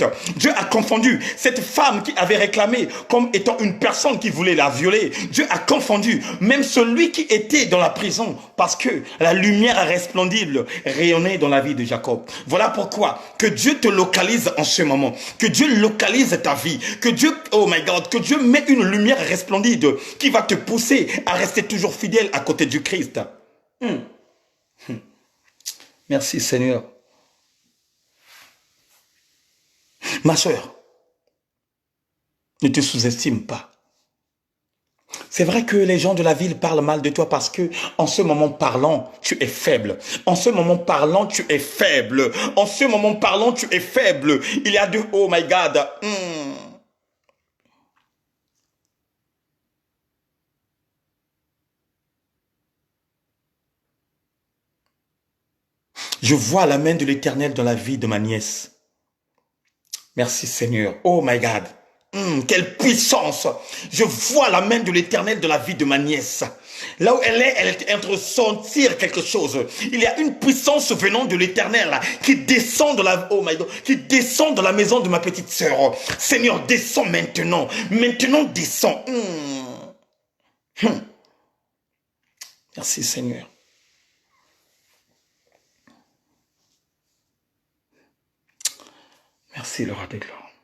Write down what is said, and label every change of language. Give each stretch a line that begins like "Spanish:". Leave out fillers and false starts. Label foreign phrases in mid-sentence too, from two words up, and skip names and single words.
French: Dieu a confondu cette femme qui avait réclamé comme étant une personne qui voulait la violer. Dieu a confondu même celui qui était dans la prison parce que la lumière resplendide rayonnait dans la vie de Jacob. Voilà pourquoi que Dieu te localise en ce moment. Que Dieu localise ta vie. Que Dieu,
English: oh my God,
French: que Dieu met une lumière resplendide qui va te pousser à rester toujours fidèle à côté du Christ. Merci Seigneur. Ma soeur, ne te sous-estime pas. C'est vrai que les gens de la ville parlent mal de toi parce que en ce moment parlant, tu es faible. En ce moment parlant, tu es faible. En ce moment parlant, tu es faible. Il y a de...
English: Oh my God.
French: Je vois la main de l'Éternel dans la vie de ma nièce. Merci Seigneur.
English: Oh my God.
French: Quelle puissance. Je vois la main de l'Éternel dans la vie de ma nièce. Là où elle est en train de sentir quelque chose. Il y a une puissance venant de l'Éternel qui descend dans la,
English: oh my God,
French: qui descend dans la maison de ma petite sœur. Seigneur, descends maintenant. Maintenant, descends. Merci Seigneur. Merci le roi des gloires.